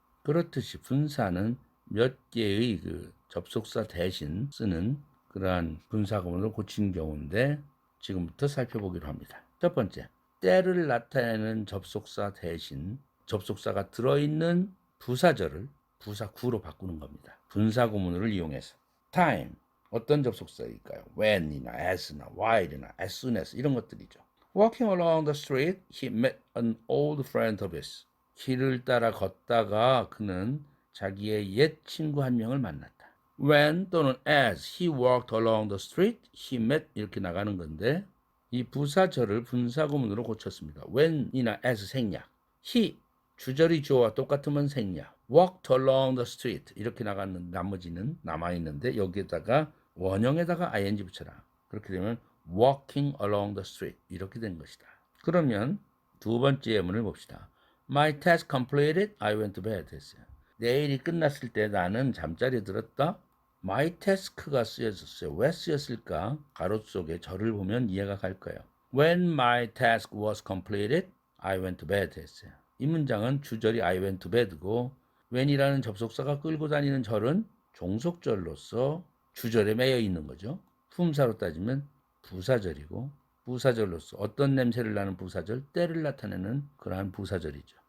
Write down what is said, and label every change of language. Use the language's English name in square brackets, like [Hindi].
[Korean] 그렇듯이 분사는 몇 개의 그 접속사 대신 쓰는 그러한 분사 구문을 고친 경우인데 지금부터 살펴보기로 합니다. 첫 번째, 때를 나타내는 접속사 대신 접속사가 들어있는 부사절을 부사구로 바꾸는 겁니다. 분사 구문을 이용해서 time 어떤 접속사일까요? when이나 as나 while이나 as soon as 이런 것들이죠. [English] Walking along the street, he met an old friend of his. [Korean] 길을 따라 걷다가 그는 자기의 옛 친구 한 명을 만났다. [English] When 또는 as he walked along the street, he met [Korean] 이렇게 나가는 건데 이 부사절을 분사구문으로 고쳤습니다. when이나 as 생략, he 주절이 주어와 똑같으면 생략, [English] walked along the street [Korean] 이렇게 나가는 나머지는 남아있는데 여기에다가 원형에다가 ing 붙여라. 그렇게 되면 [English] walking along the street [Korean] 이렇게 된 것이다. 그러면 두 번째 예문을 봅시다. [English] My task completed, I went to bed [Korean] 했어요. 내 일이 끝났을 때 나는 잠자리에 들었다. [English] My task [Korean] 가 쓰여졌어요. 왜 쓰였을까? 가로 속에 절을 보면 이해가 갈 거예요. [English] When my task was completed, I went to bed [Korean] 했어요. 이 문장은 주절이 [English] I went to bed [Korean] 고 when이라는 접속사가 끌고 다니는 절은 종속절로서 주절에 매여 있는 거죠. 품사로 따지면 부사절이고 부사절로서 어떤 냄새를 나는 부사절, 때를 나타내는 그러한 부사절이죠.